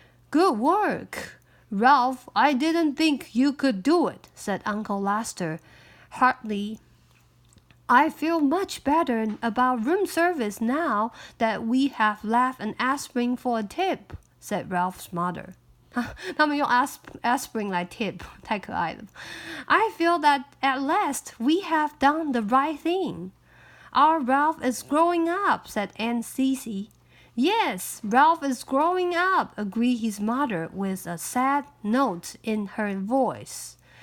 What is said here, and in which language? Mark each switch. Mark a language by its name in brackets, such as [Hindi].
[English] "Good work, Ralph. I didn't think you could do it," said Uncle Lester heartily. "I feel much better about room service now that we have left an aspirin for a tip," said Ralph's mother. [Chinese] 他们用 aspirin 来 tip， 太可爱了。 [English] I feel that at last we have done the right thing. Our Ralph is growing up, said Aunt Cece. Yes, Ralph is growing up, agreed his mother with a sad note in her voice.